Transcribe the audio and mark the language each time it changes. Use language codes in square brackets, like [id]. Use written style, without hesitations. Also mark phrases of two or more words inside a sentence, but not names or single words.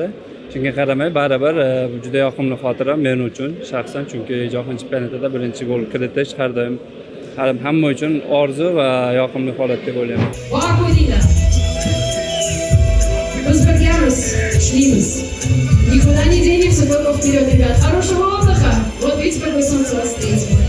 [uz] Shunga qaramay baribir bu juda yoqimli xotira men uchun shaxsan, chunki jahon chempionatida birinchi gol kiritish har doim hamma uchun orzu va yoqimli holat deb o'ylayman. Bor qo'ydinglar. Biz birgamiz, kuchlimiz. [ru] Никуда не денемся, только вперед, ребят. Хорошего отдыха. Вот видите, какой солнце вас стоит.